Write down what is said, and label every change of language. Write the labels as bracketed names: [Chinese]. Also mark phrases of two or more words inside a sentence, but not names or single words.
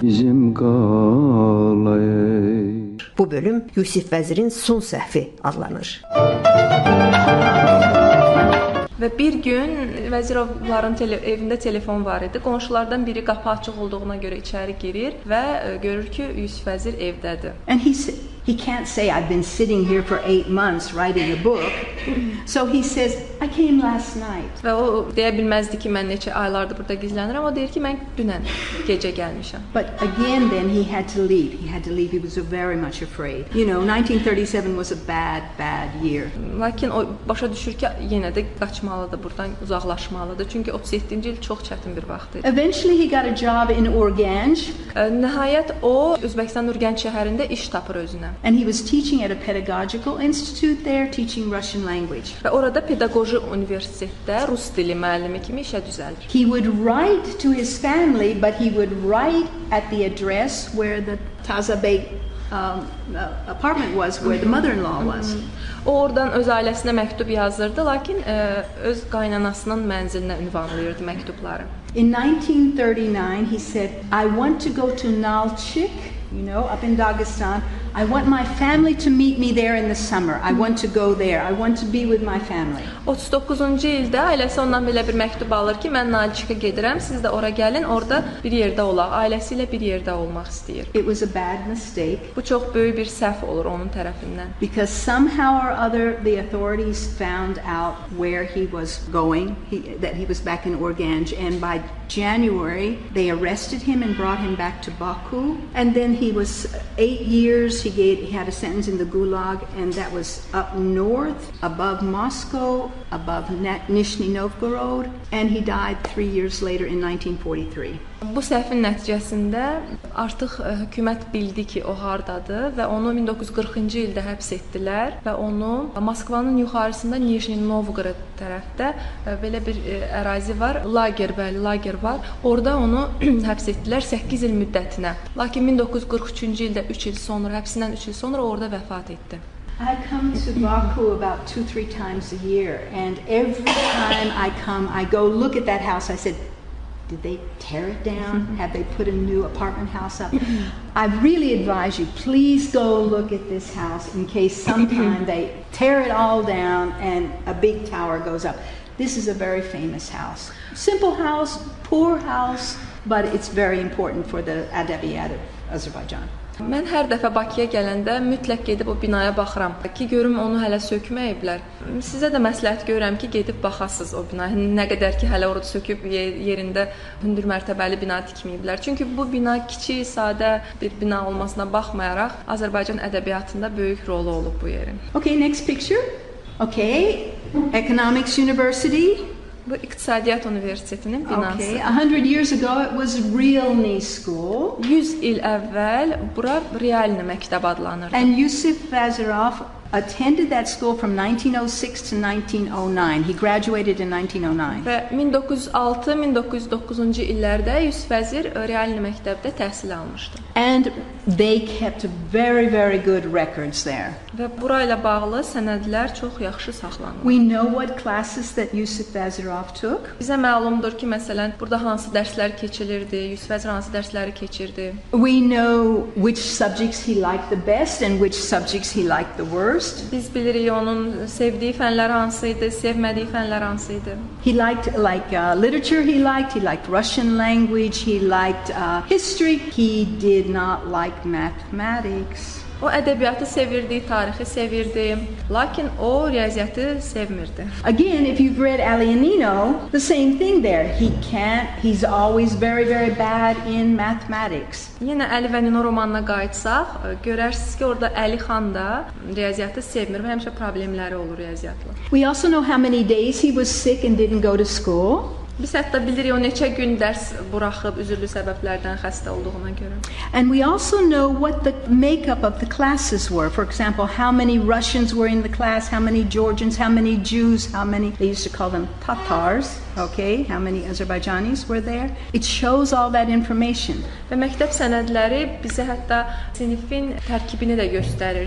[Azerbaijani] Bu bölüm Yusif Vəzirin son səhvi adlanır. Və bir gün Vəzirovların evində telefon var idi. Qonşulardan biri qapı açıq olduğuna görə içəri girir və görür ki, Yusif Vəzir evdədir. [English] And he can't say I've been sitting here for 8 months writing a book. So he says I came last night. [Azerbaijani] Və o deyə bilməzdi ki, mən neçə aylardır burada gizlənirəm. O deyir ki, mən dünən gecə gəlmişəm. [English] But again then he had to leave. He was very much afraid. You know, 1937 was a bad year. [Azerbaijani] Lakin o başa düşür ki, yenə də qaçmalıdır, buradan uzaqlaşmalıdır. Çünki 37-ci il çox çətin bir vaxt idi. [English] Eventually he got a job in Urganch. [Azerbaijani] Nəhayət o Özbəkistan Urganch şəhərində iş tapır özünə. [English] And he was teaching at a pedagogical institute there, teaching Russian language. [Azerbaijani] Və orada pedaqoji universitetdə rus dili müəllimi kimi işə düzəlir. [English] He would write to his family, but he would write at the address where the Tazabey apartment was, where the mother-in-law was. [Azerbaijani] O oradan öz ailəsinə məktub yazırdı, lakin öz qaynanasının mənzilinə ünvanlayırdı məktubları. [English] In 1939 he said, I want to go to Nalchik, you know, up in Dagestan. I want my family to meet me there in the summer. I want to go there. I want to be with my family. [Azerbaijani] 39-cu ildə ailəsi ondan belə bir məktub alır ki, mən Nalchikə gedirəm, siz də ora gəlin, orada bir yerdə olaq. Ailəsi ilə bir yerdə olmaq istəyir. [English] It was a bad mistake. [Azerbaijani] Bu çox böyük bir səhv olur onun tərəfindən. [English] Because somehow or other the authorities found out where he was going, that he was back in Urganch, and by January they arrested him and brought him back to Baku, and then he was 8 years. He had a sentence in the Gulag, and that was up north, above Moscow, above Nizhny Novgorod, and he died 3 years later in 1943. [Azerbaijani] Bu səhvin nəticəsində artıq hökumət bildi ki, o hardadır və onu 1940-cı ildə həbs etdilər və onu Moskvanın yuxarısında Nizhny Novgorod tərəfdə belə bir ərazi var, lager var. Orada onu həbs etdilər 8 il müddətinə. Lakin 1943-cü ildə 3 il sonra, həbsindən 3 il sonra orada vəfat etdi. [English] I come to Baku about 2-3 times a year, and every time I come, I go look at that house. I said, did they tear it down? Have they put a new apartment house up? I really advise you, please go look at this house in case sometime they tear it all down and a big tower goes up. This is a very famous house. Simple house, poor house, but it's very important for the adabiyat of Azərbaycan. [Azerbaijani] Mən hər dəfə Bakıya gələndə mütləq gedib o binaya baxıram ki, görüm onu hələ sökməyiblər. Sizə də məsləhət görürəm ki, gedib baxasınız o binaya. Nə qədər ki, hələ orada söküb yerində hündür mərtəbəli bina tikməyiblər. Çünki bu bina kiçik, sadə bir bina olmasına baxmayaraq Azərbaycan ədəbiyyatında böyük rolu olub bu yerin. [English] Okay, next picture. Okay, Economics University. [Azerbaijani] Bu İqtisadiyyat Universitetinin binası. [English] Okay, 100 years ago it was Realny School. [Azerbaijani] 100 il əvvəl bura Realny məktəb adlanırdı. [English] And Yusif Vəzir attended that school from 1906 to 1909. He graduated in 1909. [Azerbaijani] Və 1906-1909-cu illərdə Yusif Vəzir Realny məktəbdə təhsil almışdı. [English] And they kept very, very good records there. [Azerbaijani] Və burayla bağlı sənədlər çox yaxşı saxlanılır. [English] We know what classes that Yusif Vəzir took. [Azerbaijani] Bizə məlumdur ki, məsələn, burada hansı dərslər keçilirdi, Yusif Vəzir hansı dərsləri keçirdi. [English] We know which subjects he liked the best and which subjects he liked the worst. [Azerbaijani] Biz bilirik onun sevdiyi fənlər hansı idi, sevmədiyi fənlər hansı idi. [English] He liked literature, he liked Russian language, he liked history. He did not like mathematics. [Azerbaijani] O ədəbiyyatı sevirdi, tarixi sevirdi, lakin o riyaziyyatı sevmirdi. [English] Again, if you've read Alienino, the same thing there. He's always very, very bad in mathematics. [Azerbaijani] Yenə Əli və Nino romanına qayıtsaq, görərsiniz ki, orada Əli xan da riyaziyyatı sevmir və həmişə problemləri olur riyaziyyatla. [English] We also know how many days he was sick and didn't go to school. [Azerbaijani] Biz hətta bilirik o neçə gün dərs buraxıb üzürlü səbəblərdən xəstə olduğuna görə. [English] And we also know what the makeup of the classes were. For example, how many Russians were in the class, how many Georgians, how many Jews, how many, they used to call them Tatars. Okay, how many Azerbaijanis were there? It shows all that information. [Azerbaijani] Və məktəb sənədləri bizə hətta sinifin tərkibini də göstərir.